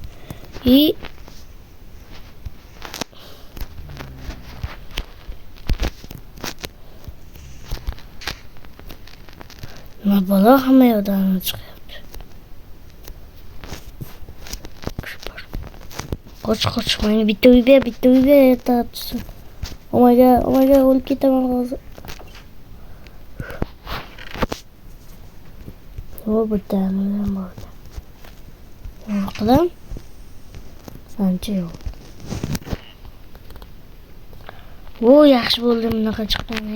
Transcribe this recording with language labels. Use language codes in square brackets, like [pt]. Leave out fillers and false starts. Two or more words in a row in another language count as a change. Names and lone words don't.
[uz] Nima bola hamma yoqdan chiqyapti. Qoch. Menga bitta uy ber, aytayapsan. [en] Oh my god, [uz] o'lib ketaman hozir. O bitta ham bor. Nima qilam? Ancha yo'q. O, yaxshi bo'ldi bunaqa chiqqan.